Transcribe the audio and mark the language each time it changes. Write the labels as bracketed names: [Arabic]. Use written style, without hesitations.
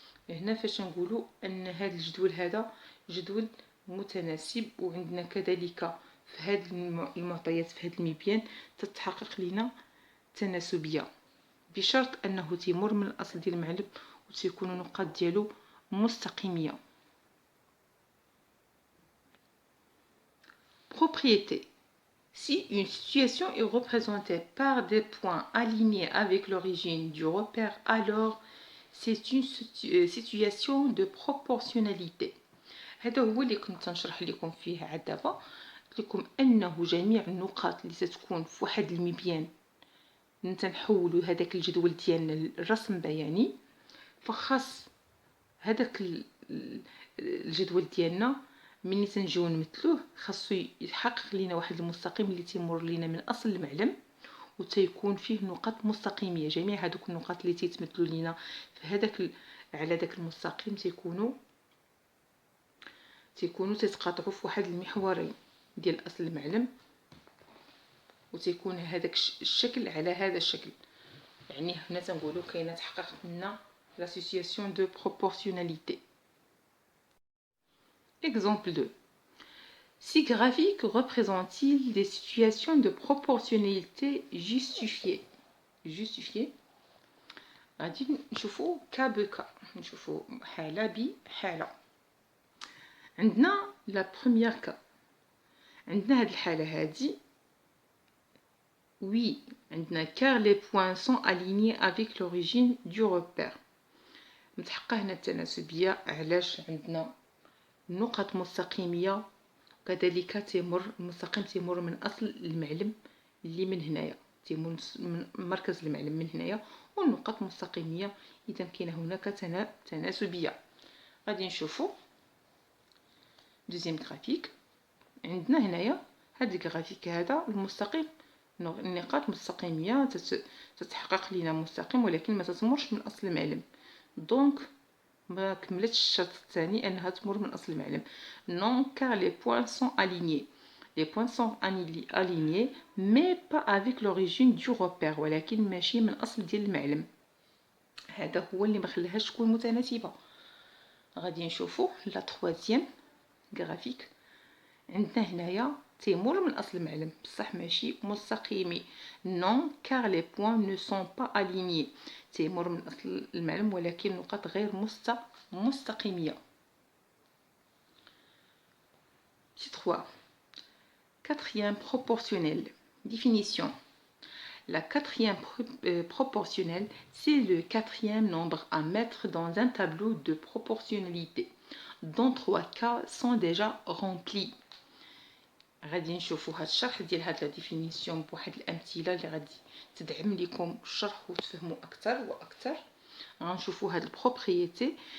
[Arabic] هنا فاش نقولوا ان هذا الجدول هذا جدول متناسب، وعندنا كذلك في هذه المعطيات في هذا المبيان تتحقق لنا تناسبية، بشرط انه تيمر من الاصل ديال المعلم وتيكون النقاط ديالو مستقيمية. [French] Propriété. Si une situation est représentée par des points alignés avec l'origine du repère, alors c'est une situation de proportionnalité. [Arabic] هذا هو اللي كنت نشرح لكم فيه عاد دابا، قلت لكم انه جميع النقاط اللي تتكون في واحد المبيان نحولوا هذاك الجدول ديالنا لرسم بياني، فخاص هذاك الجدول ديالنا ملي تنجيو نمثلوه خاصو يحقق لنا واحد المستقيم اللي تيمر لنا من اصل المعلم وتيكون فيه نقاط مستقيميه. جميع هذوك النقاط اللي تيتمثلوا لنا في هذاك على داك المستقيم تيكونوا تتقاطعوا في واحد المحورين ديال اصل المعلم، وتيكون هذاك الشكل على هذا الشكل. يعني هنا تنقولوا كاينه تحقق لنا [French] لا سيتوياسيون دو بروبورسيوناليتي. Exemple 2. Si graphique représente-t-il des situations de proportionnalité justifiées. [Arabic] غادي نشوفوا كا بكا، نشوفوا حالة بحالة. عندنا لا بروميير كا، عندنا هاد الحالة هادي [French] oui [Arabic] عندنا [French] car les points sont alignés avec l'origine du repère. [Arabic] متحقق هنا التناسبية. علاش؟ عندنا نقط مستقيمية، كذلك تمر المستقيم تمر من اصل المعلم اللي من هنايا، تمر من مركز المعلم من هنايا، والنقط مستقيميه، اذا كاينه هناك تناسبيه. غادي نشوفوا [French] دوزيام غرافيك. [Arabic] عندنا هنايا هاد الغرافيك هذا المستقيم، النقاط مستقيميه تتحقق لنا مستقيم ولكن ما تتمرش من اصل المعلم، دونك ما كملتش الشرط الثاني انها تمر من اصل المعلم. [French] non car les points sont alignés. les points sont alignés mais pas avec l'origine du repère، [Arabic] ولكن ماشي من اصل ديال المعلم. هذا هو اللي ما خلاهاش تكون متناسبه. غادي نشوفوا لا تروازيام غرافيك. عندنا هنايا تيمر من اصل المعلم بصح ماشي مستقيمي. [French] non car les points ne sont pas alignés. [Arabic] تيمر من اصل المعلم ولكن نقاط غير مستقيميه. [French] Petit 3. Quatrième proportionnel. Définition. La quatrième proportionnelle, c'est le quatrième nombre à mettre dans un tableau de proportionnalité, dont 3 cas sont déjà remplis. [Arabic] غادي نشوفوا هاد الشرح ديال هاد لا ديفينيسيون بواحد الامثله اللي غادي تدعم لكم الشرح وتفهموا اكثر واكثر. غنشوفوا هاد البروبريتي.